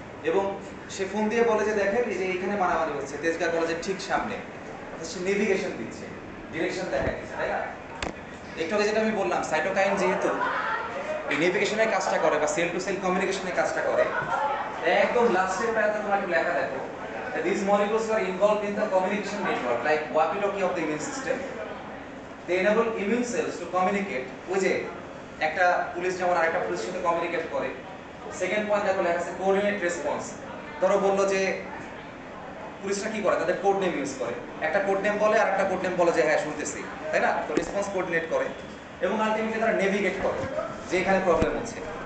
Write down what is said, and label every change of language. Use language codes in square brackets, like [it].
[bn] এবং সে ফোন দিয়ে বলে যে দেখেন এই যে এখানে মারামারি হচ্ছে তেজগাঁ কলেজের ঠিক সামনে, অর্থাৎ সে নেভিগেশন দিচ্ছে, ডিরেকশন দেখাচ্ছে, তাই না? একটু আগে যেটা আমি বললাম, সাইটোকাইন যেহেতু এই নেভিগেশনের কাজটা করে বা সেল টু সেল কমিউনিকেশনের কাজটা করে, একদম লাস্টের প্যারাতে তোমার একটু লেখা দেখো, [en] these molecules are involved in the communication network like walkie-talkie of the immune system. They enable immune cells to communicate. [bn] ওই যে একটা পুলিশ যেমন আরেকটা পুলিশের সাথে কমিউনিকেট করে। সেকেন্ড পয়েন্ট দেখো লেখা আছে কোঅর্ডিনেট রেসপন্স। ধরো বললো যে পুলিশরা কি করে, তাদের কোড নেম ইউজ করে, একটা কোড নেম বলে আর একটা কোড নেম বলে যে হ্যাঁ শুনতেছি, তাই না? তো রেসপন্স কোঅর্ডিনেট করে এবং আলটিমেটলি তারা নেভিগেট করে যে এখানে প্রবলেম হচ্ছে।